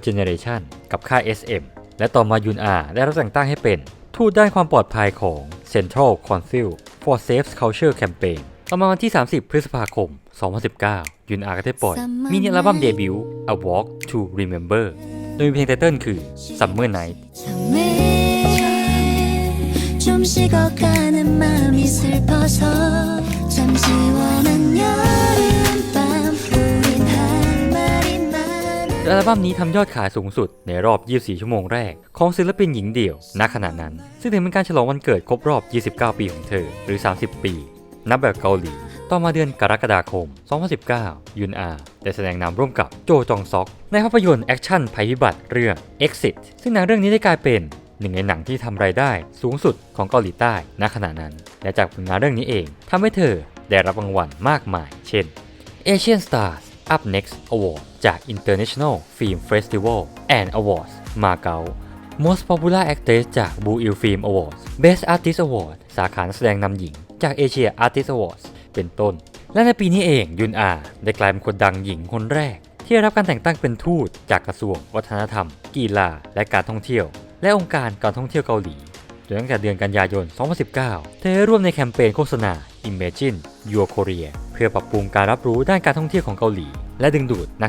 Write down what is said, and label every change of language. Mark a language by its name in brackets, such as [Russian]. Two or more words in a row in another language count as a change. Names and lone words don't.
[Thai] Generation กับค่าย SM และต่อมายุนอาได้รับแต่งตั้งให้เป็นทูตด้านความปลอดภัยของ Central Council for Safe Culture Campaign ต่อมาวันที่ 30 พฤษภาคม 2019 ยุนอาก็ได้ปล่อยมินิอัลบั้มเดบิวต์ A Walk to Remember โดยมีเพลงไตเติ้ลคือ Summer Night [Korean] 좀 식어가는 마음이 슬퍼서 잠시 원한 여름밤 우린 한 마리 많은 [Thai] อัลบั้มนี้ทำยอดขายสูงสุดในรอบ 24 ชั่วโมงแรกของศิลปินหญิงเดี่ยวณขณะนั้นซึ่งถือเป็นการฉลองวันเกิดครบ รอบ 29 ปีของเธอหรือ 30 ปีนับแบบเกาหลีต่อมาเดือนกรกฎาคม 2019 ยุนอาได้แสดงนำร่วมกับโจจองซอกในภาพยนตร์แอคชั่นภัยพิบัติเรื่อง Exit ซึ่งหนังเรื่องนี้ได้กลายเป็นหนึ่งในหนังที่ทำรายได้สูงสุดของเกาหลีใต้ณขณะนั้นและจากผลงานเรื่องนี้เองทำให้เธอได้รับรางวัลมากมายเช่น Asian Stars Up Next Award จาก International Film Festival and Awards Macau Most Popular Actress จาก Blue Eel Film Awards Best Artist Award สาขานักแสดงนำหญิงจาก Asia Artist Awards เป็นต้นและในปีนี้เองยุนอาได้กลายเป็นคนดังหญิงคนแรกที่ได้รับการแต่งตั้งเป็นทูตจากกระทรวงวัฒนธรรมกีฬาและการท่องเที่ยวและองค์การการท่องเที่ยวเกาหลีโดยตั้งแต่เดือนกันยายน 2019 เธอได้ร่วมในแคมเปญโฆษณา Imagine Your Korea เพื่อปรับปรุงการรับรู้ด้านการท่องเที่ยวของเกาหลีและดึงดูดนัก